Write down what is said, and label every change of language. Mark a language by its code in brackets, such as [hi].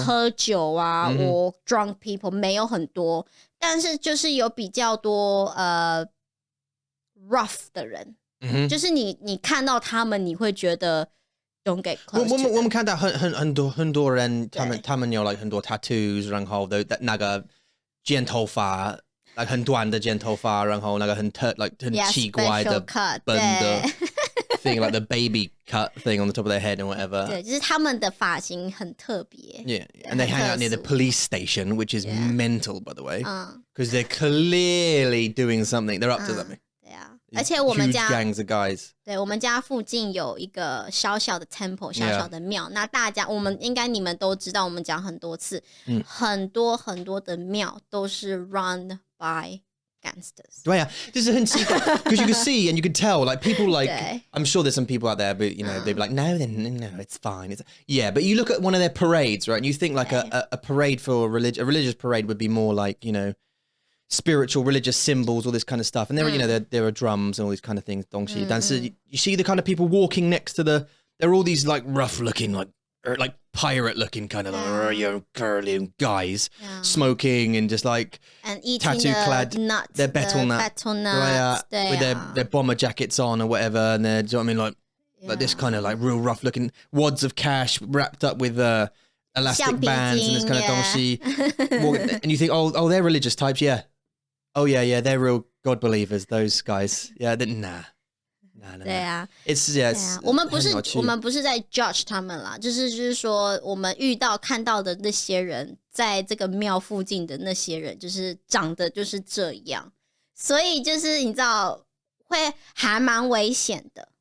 [zh] 喝酒啊，或 [en] drunk people [zh] 没有很多，但是就是有比较多rough 的人，就是你看到他们，你会觉得 [en] don't get close to them。 [zh] 我们看到很多人，他们有 like 很多 tattoos， 然后那个剪头发。 [en] like [zh] 很短的剪头发，然后那个很奇怪的笨的 [en] thing, like the baby cut thing on the top of their head and whatever. [zh] 对，就是他们的发型很特别。 [en] Yeah, and they hang out near the police station, which is mental, by the way, because they're clearly doing something. They're up to something. [zh] 对啊，而且我们家 [en] huge gangs of guys. [zh] 对，我们家附近有一个小小的 temple， 小小的庙。那你们都知道，我们讲很多次，很多的庙都是 [en] run by gangsters. [zh] 对啊，就是很奇怪 [en] because you can see and you can tell like people like I'm sure there's some people out there, but you know they'd be like no, it's fine. Yeah, but you look at one of their parades, right? And you think like a parade for a religious parade would be more like, you know, spiritual religious symbols, all this kind of stuff, and there you know there are drums and all these kind of things [zh] 东西但是 [en] you see the kind of people walking next to there are all these like rough looking like pirate looking kind of like curly guys smoking and just like and tattoo clad nuts, their betel nuts with their bomber jackets on or whatever, and they're, do you know what I mean, like this kind of like real rough looking wads of cash wrapped up with elastic bands and this kind of 东西 and you think oh they're religious types, yeah, they're real God believers, those guys. Yeah, nah. [zh] 对啊 [en] ，it's [zh] 我们不是在 judge 他们啦，就是说我们看到的那些人，在这个庙附近的那些人，就是长得就是这样，所以就是你知道会还蛮危险的。